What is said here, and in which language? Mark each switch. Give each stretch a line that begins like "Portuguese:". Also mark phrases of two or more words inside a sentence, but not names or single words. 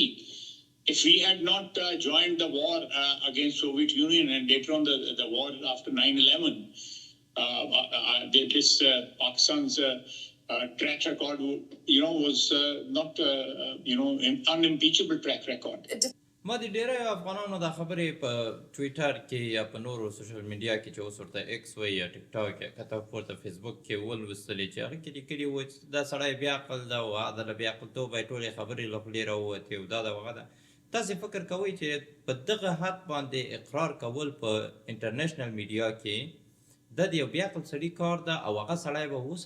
English: If we had not joined the war against Soviet Union and later on the war after 9/11, this Pakistan's track record, was not an unimpeachable track record.
Pashto: ما د ډیری افغانانو دا خبرې په ټویټر کې یا په نورو
English: social media
Pashto: کې چې اوس ورته ایکس وایي یا ټیک ټاک یا کته پورته فیسبوک کې ولوستلې چې هغه کې لیکلي وو چې دا سړی بې عقل ده او هغه د بې عقلتوبه یې ټولې خبرې له خولې راووتې او دا د هغه ده. تاسې فکر کوئ چې په دغه حد باندې اقرار کول په
English: international media
Pashto: کې دا د یو بې عقل سړي کار ده، او هغه سړی به اوس